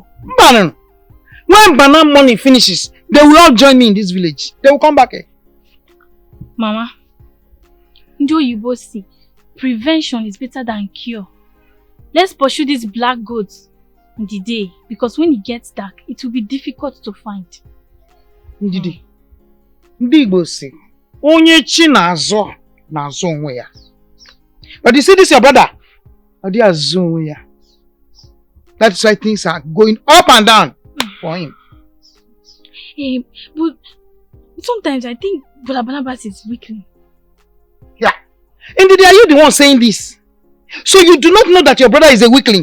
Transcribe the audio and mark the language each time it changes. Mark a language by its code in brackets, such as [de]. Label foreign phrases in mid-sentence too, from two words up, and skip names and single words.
[en] When banana money finishes, they will all join me in this village. They will come back here. Mama, do you both see? Prevention is better than cure. Let's pursue these black goats in the day, because when it gets dark, it will be difficult to find. [ig] Ndidi, ndị Igbo si, onye chi na-azọ onwe ya. [en] But you see this your brother? [ig] Adi azọ onwe ya. [en] That's why things are going up and down for him. But sometimes I think Brother Barnabas is weakling. Yeah. Ndidi, are you the one saying this? So you do not know that your brother is a weakling?